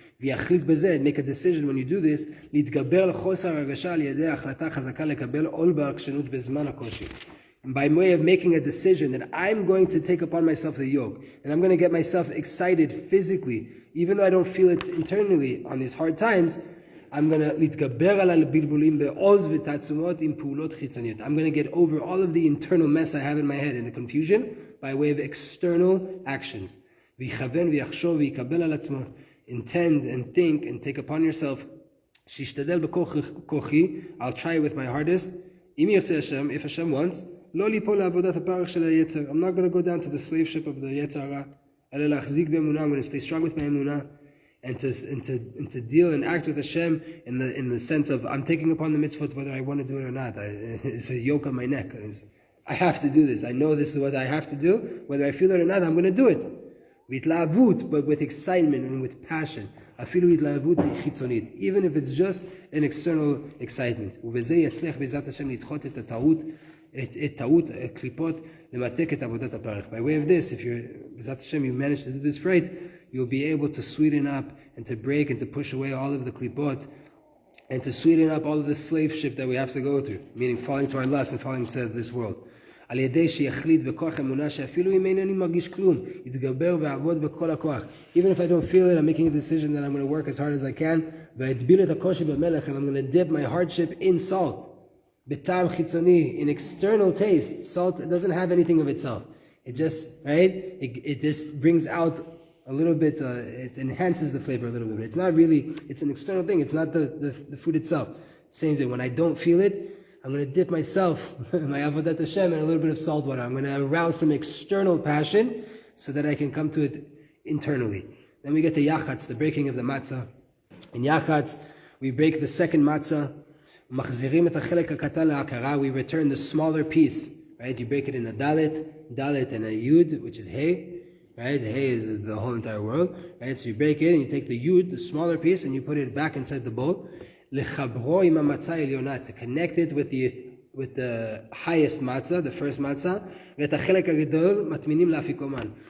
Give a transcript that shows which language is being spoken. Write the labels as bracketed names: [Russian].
[Hebrew] ויחליט בזה, [English] make a decision when you do this, [Hebrew] להתגבר על חוסר הרגשה על ידי החלטה חזקה לקבל עול בעקשנות בזמן הקושי. [English] By way of making a decision that I'm going to take upon myself the yoke, and I'm going to get myself excited physically, even though I don't feel it internally on these hard times, I'm going to [Hebrew] להתגבר על הבלבולים בעוז ותעצומות עם פעולות חיצוניות. [English] I'm going to get over all of the internal mess I have in my head and the confusion by way of external actions. [Hebrew] ויכוון ויחשוב ויקבל על עצמו. [English] Intend and think and take upon yourself. [Hebrew] שישתדל בכוחי, [English] I'll try with my hardest. [Hebrew] אם ירצה השם, [English] if Hashem wants, [Hebrew] לא ליפול לעבודת הפרך של היצר. [English] I'm not going to go down to the slave ship of the יצר הרע. [Hebrew] אלא להחזיק באמונה. [English] I'm going to stay strong with my אמונה. And to deal and act with Hashem in the sense of I'm taking upon the mitzvot whether I want to do it or not. It's a yoke on my neck. I have to do this. I know this is what I have to do. Whether I feel it or not, I'm going to do it. Vitlavut, but with excitement and with passion. [Hebrew] Afilu vitlavut chitzonit, [English] even if it's just an external excitement. [Hebrew] ובזה יצליח בעזרת השם לדחות את הטעות, את טעות הקליפות, למתק את עבודת הפרך. [English] By way of this, if you're [Hebrew] בעזרת השם, [English] you manage to do this right, you'll be able to sweeten up and to break and to push away all of the klipot and to sweeten up all of the slave ship that we have to go through, meaning falling to our lust and falling to this world. [Hebrew] על ידי שיחליט בכוח אמונה שאפילו אם אינני מרגיש כלום, יתגבר ועבוד בכל הכוח. [English] Even if I don't feel it, I'm making a decision that I'm going to work as hard as I can, [Hebrew] ואטביל את הקושי במלח, [English] and I'm going to dip my hardship in salt. [Hebrew] בטעם חיצוני, [English] in external taste. Salt doesn't have anything of itself. It just, right? It just brings out a little bit, it enhances the flavor a little bit. It's not really, it's an external thing. It's not the food itself. Same thing, when I don't feel it, I'm going to dip myself, my avodat Hashem, in a little bit of salt water. I'm going to arouse some external passion so that I can come to it internally. Then we get to yachatz, the breaking of the matzah. In yachatz, we break the second matzah. [Hebrew] מחזירים את החלק הקטן להכרה. [English] We return the smaller piece. Right? You break it in a dalet and a yud, which is hay. Right? Hay is the whole entire world. Right? So you break it and you take the yud, the smaller piece, and you put it back inside the bowl. [Hebrew] לחברו עם המצה העליונה, [English] to connect it with the highest matzah, the first matzah, [Hebrew] ואת החלק הגדול מטמינים לאפיקומן.